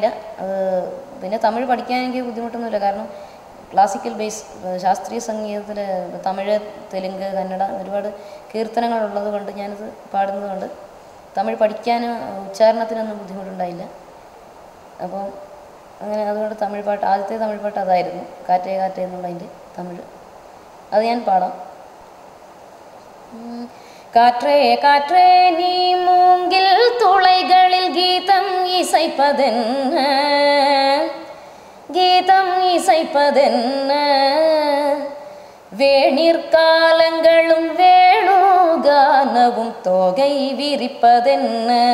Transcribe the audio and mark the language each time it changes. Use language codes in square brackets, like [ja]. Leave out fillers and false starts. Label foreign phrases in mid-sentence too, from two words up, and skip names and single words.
[ml] അത് പിന്നെ തമിഴ് പഠിക്കാൻ എനിക്ക് ബുദ്ധിമുട്ടൊന്നുമില്ല. കാരണം [en] classical base [ml] ശാസ്ത്രീയ സംഗീതത്തിൽ തമിഴ്, തെലുങ്ക്, കന്നഡ ഒരുപാട് കീർത്തനങ്ങളുള്ളത് കൊണ്ട് ഞാനത് പാടുന്നത് കൊണ്ട് തമിഴ് പഠിക്കാനും ഉച്ചാരണത്തിനൊന്നും ബുദ്ധിമുട്ടുണ്ടായില്ല. അപ്പോൾ അങ്ങനെ അതുകൊണ്ട് തമിഴ് പാട്ട്, ആദ്യത്തെ തമിഴ് പാട്ട് അതായിരുന്നു, കാറ്റേ കാറ്റേ എന്നുള്ളതിൻ്റെ തമിഴ്. അത് ഞാൻ പാടാം. [ta] காற்றே காற்றே நீ மூங்கில் துளைகளில் கீதம் இசைப்பதென்ன, கீதம் இசைப்பதென்ன, வேணிற்காலங்களும் வேணுகானவும் தோகை விரிப்பதென்ன,